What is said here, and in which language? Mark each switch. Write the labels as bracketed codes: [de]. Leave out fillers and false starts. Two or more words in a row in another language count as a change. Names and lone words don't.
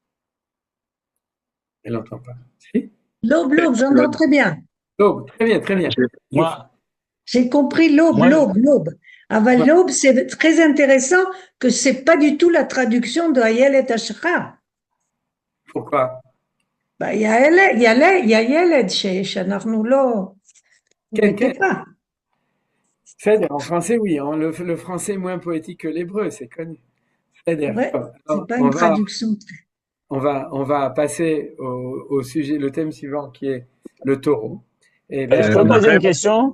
[fr] Elle n'entend pas. Si? L'aube, j'entends très bien. L'aube, très bien, très bien. Moi, j'ai compris l'aube. L'aube, c'est très intéressant que c'est pas du tout la traduction de Ayelet Hashacha. Pourquoi? Il y a Yeled, [he] שאנחנו לא, כן. [fr] pas. C'est-à-dire, en français, oui. Le français est moins poétique que l'hébreu, c'est connu. C'est-à-dire, Ouais, c'est pas une traduction. On va passer au sujet, le thème suivant qui est le taureau. Et je peux poser une question?